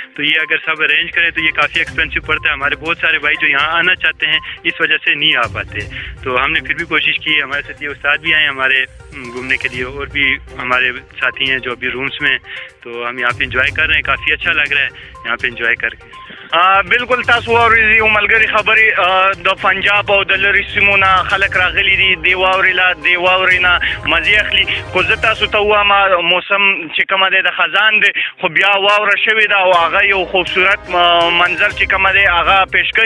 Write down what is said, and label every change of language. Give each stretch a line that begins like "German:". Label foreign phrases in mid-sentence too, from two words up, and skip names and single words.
Urdu: تو یہ اگر سب ارینج کریں تو یہ کافی ایکسپینسو پڑتا ہے۔ ہمارے بہت سارے بھائی جو یہاں آنا چاہتے ہیں اس وجہ سے نہیں آ پاتے، تو ہم نے پھر بھی کوشش کی. ہمارے ساتھ یہ استاد بھی آئے ہمارے گھومنے کے لیے، اور بھی ہمارے ساتھی ہیں جو ابھی رومز میں، تو ہم یہاں پہ انجوائے کر رہے ہیں. کافی اچھا لگ رہا ہے یہاں پہ انجوائے کر کے.
Pashto: बिल्कुल تاسو ورزي وملګری خبرې د پنجاب او د لری سیمونه خلک راغلي دي دی واورینا مزي اخلي. خو زه تاسو ته وایم موسم چې کومه ده د خزان ده، خو بیا واوره شوی ده او هغه یو خوبصورت منظر چې کومه ده هغه پیش کوي.